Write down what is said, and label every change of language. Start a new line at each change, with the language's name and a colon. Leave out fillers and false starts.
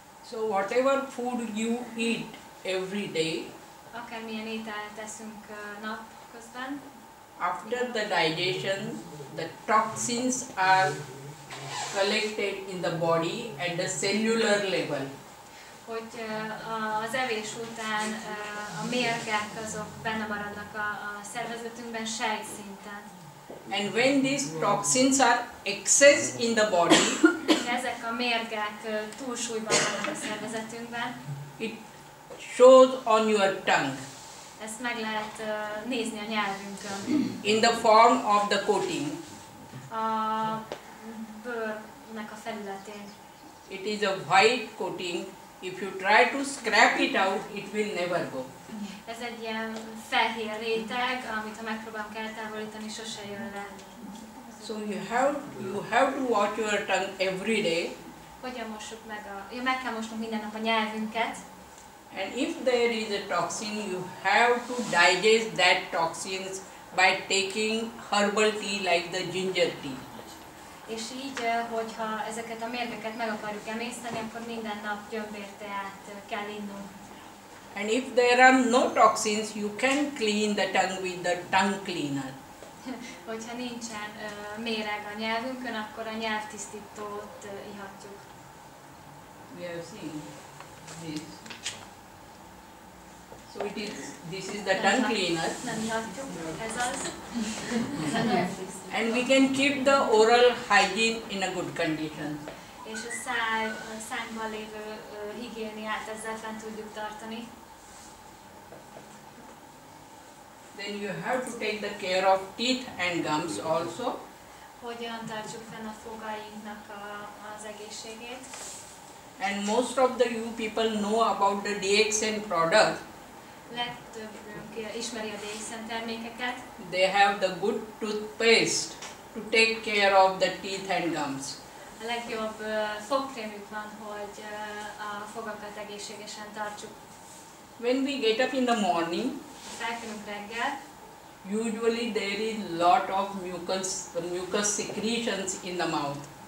English: So whatever food you eat every day,
Hungarian: Akármilyen ételt teszünk napközben,
English: after the digestion, the toxins are collected in the body at the cellular level.
Hungarian: hogy az evés után a mérgek azok benne maradnak a szervezetünkben sejtszinten.
English: And when these toxins are excess in the body,
Hungarian: Ha ezek a mérgek túlsúlyban vannak a szervezetünkben,
English: it shows on your tongue
Hungarian: ezt meg lehet nézni a nyelvünkön.
English: in the form of the coating.
Hungarian: A bőrnek a felületén.
English: It is a white coating. If you try to scrape it out, it will never go.
Hungarian: Ez egy ilyen fehér réteg, amit ha megpróbálunk eltávolítani, sose jön le.
English: So you have to wash your tongue every day.
Hungarian: Hogyan mossuk meg meg kell mosnunk minden nap a nyelvünket,
English: And if there is a toxin, you have to digest that toxins by taking herbal tea like the ginger tea.
Hungarian: és így, hogyha ezeket a mérgeket meg akarjuk emészteni, akkor minden nap gyömbérteát kell innunk.
English: And if there are no toxins, you can clean the tongue with the tongue cleaner.
Hungarian: Hogyha nincsen méreg a nyelvünkön, akkor a nyelvtisztítót ihatjuk.
English: We have seen this. So this is the tongue cleaner.
Hungarian: Nem ihatjuk, ez az.
English: And we can keep the oral hygiene in a good condition.
Hungarian: És a szánkban lévő higiéniát ezzel fent tudjuk tartani.
English: Then you have to take the care of teeth and gums also.
Hungarian: Hogyan tartsuk fenn a fogainknak az egészségét.
English: And most of the you people know about the DXN product.
Hungarian: Legtöbbünk ismeri a DXN termékeket.
English: They have the good toothpaste to take care of the teeth and gums.
Hungarian: A legjobb fogkrémük van, hogy a fogakat egészségesen tartsuk.
English: When we get up in the morning,
Hungarian: felkelünk reggel,
English: usually there is lot of mucus secretions in the mouth.